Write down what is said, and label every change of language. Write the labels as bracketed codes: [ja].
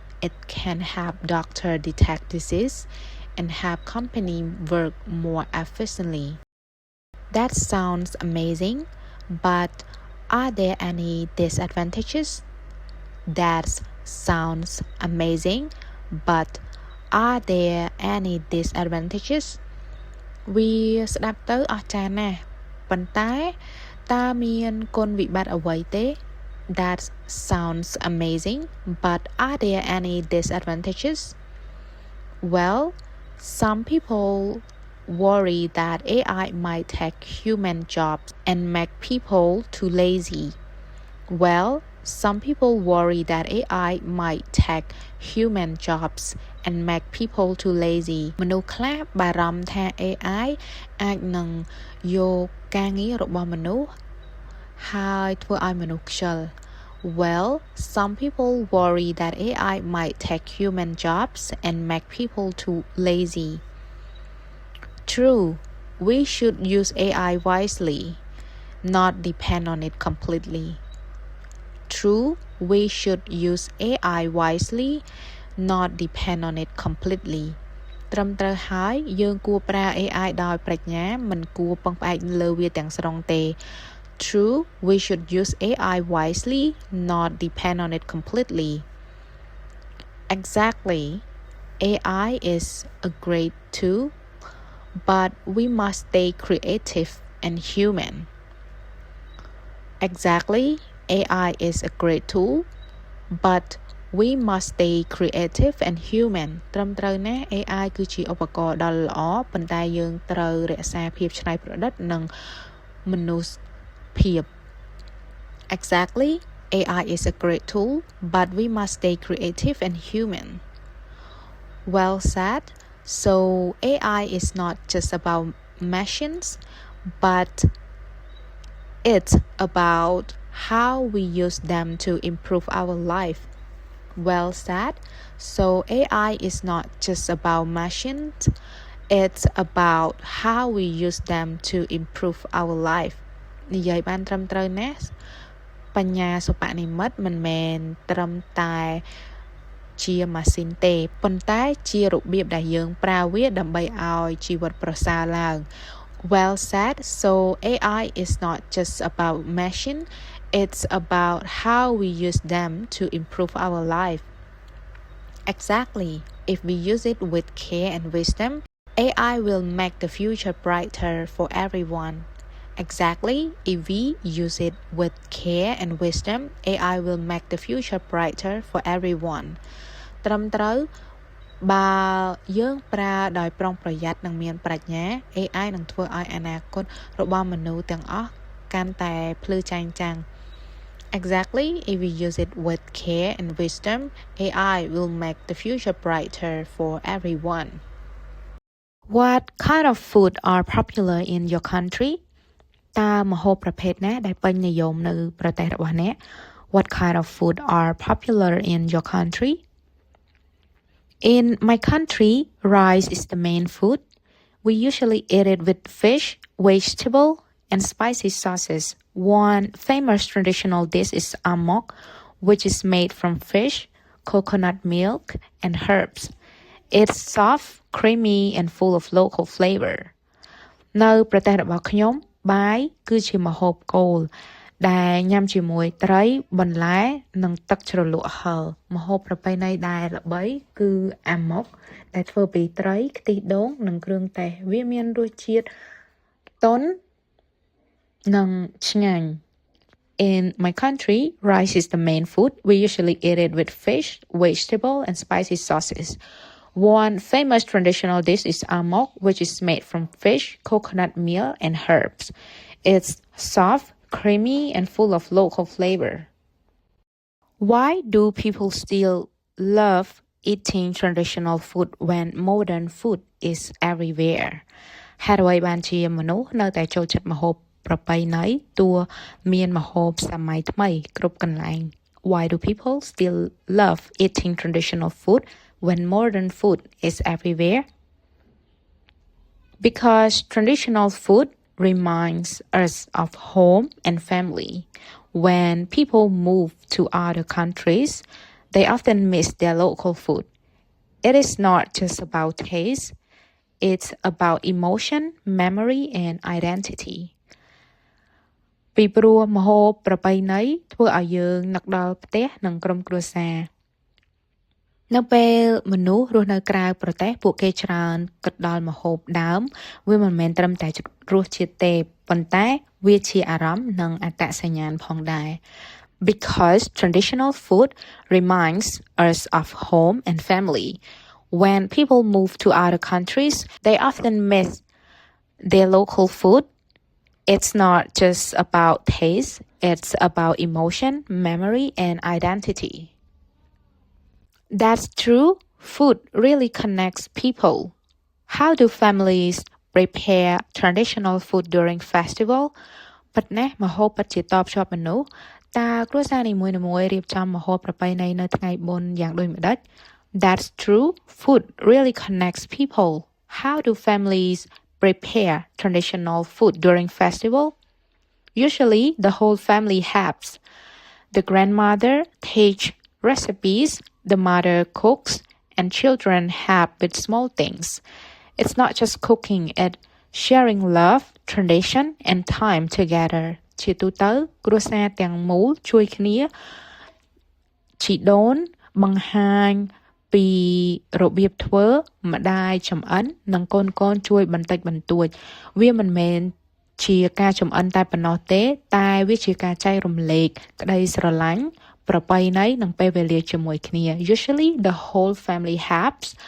[en] It can help doctor detect disease and help company work more efficiently. That sounds amazing, but are there any disadvantages? That sounds amazing, but are there any disadvantages? [km] វាស្ដាប់ទៅអស្ចារ្យណាស់ប៉ុន្តែតើមានគុណវិបត្តិអ្វីទេ [en] That sounds amazing, but are there any disadvantages? Well, some people worry that AI might take human jobs and make people too lazy. Well, some people worry that AI might take human jobs and make people too lazy. [km] មនុស្សខ្លះបារម្ភថា AI អាចនឹងយកការងាររបស់មនុស្សហើយធ្វើឲ្យមនុស្សខ្ជិល [en] Well, some people worry that AI might take human jobs and make people too lazy. True, we should use AI wisely, not depend on it completely. True, we should use AI wisely, not depend on it completely. [km] ត្រឹមត្រូវហើយយើងគួរប្រើ AI ដោយប្រាជ្ញាមិនគួរពឹងផ្អែកលើវាទាំងស្រុងទេ [en] True, we should use AI wisely, not depend on it completely. Exactly. AI is a great tool, but we must stay creative and human. Exactly. AI is a great tool, but we must stay creative and human [km] ត្រឹមត្រូវណាស់ AI គឺជាឧបករណ៍ដ៏ល្អប៉ុន្តែយើងត្រូវរក្សាភាពច្នៃប្រឌិតនិងមនុស្សភាព [en] Exactly. AI is a great tool, but we must stay creative and human. Well said. So AI is not just about machines, but it's about how we use them to improve our life. Well said. So AI is not just about machines, it's about how we use them to improve our life. [km] និយាយបានត្រឹមត្រូវណាស់បញ្ញាសិប្បនិម្មិតមិនមែនត្រឹមតែជាម៉ាស៊ីនទេប៉ុន្តែជារបៀបដែលយើងប្រើវាដើម្បីឲ្យជីវិតប្រសើរឡើង [en] Well said. So AI is not just about machine, it's about how we use them to improve our life. Exactly. If we use it with care and wisdom, AI will make the future brighter for everyone. Exactly. If we use it with care and wisdom, AI will make the future brighter for everyone. [km] ត្រឹមត្រូវបើយើងប្រើដោយប្រុងប្រយ័ត្ននិងមានប្រាជ្ញា AI នឹងធ្វើឲ្យអនាគតរបស់មនុស្សទាំងអស់កាន់តែភ្លឺចែងចាំង [en] Exactly. If we use it with care and wisdom, AI will make the future brighter for everyone. What kind of food are popular in your country? [km] តើម្ហូបប្រភេទណាដែលពេញនិយមនៅប្រទេសរបស់អ្នក [en] What kind of food are popular in your country? In my country, rice is the main food. We usually eat it with fish, vegetable, and spicy sauces. One famous traditional dish is amok, which is made from fish, coconut milk, and herbs. It's soft, creamy, and full of local flavor. [km] នៅប្រទេសរបស់ខ្ញុំបាយគឺជាម្ហូបគោលដែលញ៉ាំជាមួយត្រីបន្លែនិងទឹកជ្រលក់ហឹរម្ហូបប្រពៃណីដែលល្បីគឺអាម៉ុកដែលធ្វើពីត្រីខ្ទិះដូងនិងគ្រឿងទេសវាមានរសជាតិទន់និងឆ្ងាញ់ [en] In my country, rice is the main food. We usually eat it with fish, vegetable, and spicy sauces. One famous traditional dish is amok, which is made from fish, coconut milk, and herbs. It's soft, creamy, and full of local flavor. Why do people still love eating traditional food when modern food is everywhere? [km] ហេតុអ្វីបានជាមនុស្សនៅតែចូលចិត្តម្ហូបប្រពៃណីទោះមានម្ហូបសម័យថ្មីគ្រប់កន្លែង [en] why do people still love eating traditional food when modern food is everywhere? Because traditional food reminds us of home and family. When people move to other countries, they often miss their local food. It is not just about taste, it's about emotion, memory, and identity. [km] ពីព្រោះម្ហូបប្រពៃណីធ្វើឲ្យយើងនឹកដល់ផ្ទះនិងក្រុមគ្រួសារនៅពេលមនុស្សរស់នៅក្រៅប្រទេសពួកគេច្រើនគិតដល់ម្ហូបដើមវាមិនមែនត្រឹមតែរសជាតិទេប៉ុន្តែវាជាអារម្មណ៍និងអត្តសញ្ញាណផងដែរ [en] because traditional food reminds us of home and family. When people move to other countries, they often miss their local food. It's not just about taste, it's about emotion, memory, and identity. That's true. Food really connects people. How do families prepare traditional food during festival? [km] ពិតណាស់ម្ហូបពិតជាតបជាប់មនុស្សតើគ្រួសារនីមួយៗរៀបចំម្ហូបប្រពៃណីនៅថ្ងៃបុណ្យយ៉ាងដូចម្ដេច [en] That's true. Food really connects people. How do families prepare traditional food during festival? Usually, the whole family helps. The grandmother teaches recipes, the mother cooks, and children help with small things. It's not just cooking, it's sharing love, tradition, and time together. [km] ជាទូទៅគ្រួសារទាំងមូលជួយគ្នាជីដូនបង្ហាញពីរបៀបធ្វើម្ដាយចម្អិននិងកូនជួយបន្តិចបន្តួចវាមិនមែនជាការចម្អិនតែប៉ុណ្ណោះទេតែវាជាការចែករំលែកក្តីស្រឡាញ់ប្រពៃណីនិងពេលវេលាជាមួយគ្នា [en] Usually the whole family helps.